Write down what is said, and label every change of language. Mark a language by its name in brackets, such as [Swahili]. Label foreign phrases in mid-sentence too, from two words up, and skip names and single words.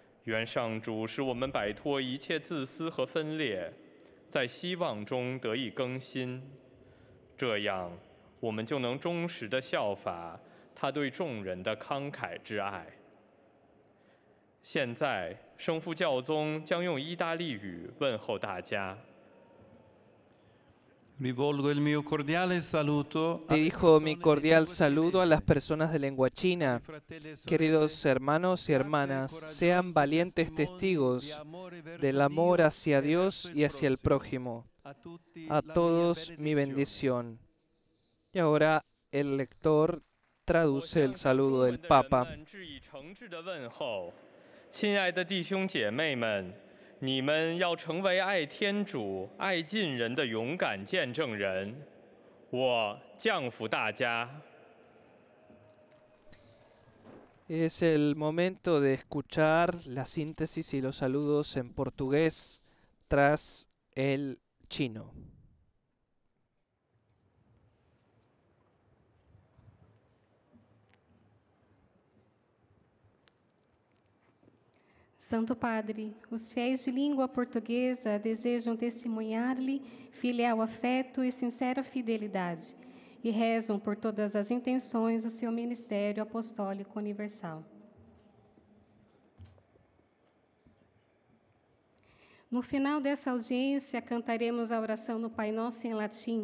[Chinese] 愿上主使我们摆脱一切自私和分裂，在希望中得以更新，这样我们就能忠实地效法他对众人的慷慨之爱。现在，圣父教宗将用意大利语问候大家。 [Italian] Rivolgo il mio cordiale saluto [Spanish] Dirijo mi cordial saludo a las personas de lengua china. Queridos hermanos y hermanas, sean valientes testigos del amor hacia Dios y hacia el prójimo. A todos mi bendición. Y ahora el lector traduce el saludo del Papa. [Chinese] 亲爱的弟兄姐妹们，你们要成为爱天主、爱近人的勇敢见证人。我降服大家。 [Spanish] Es el momento de escuchar la síntesis y los saludos en portugués tras el chino. [Portuguese] Santo Padre, os fiéis de língua portuguesa desejam testemunhar-lhe filial afeto e sincera fidelidade e rezam por todas as intenções do seu ministério apostólico universal. No final dessa audiência, cantaremos a oração no Pai Nosso em latim.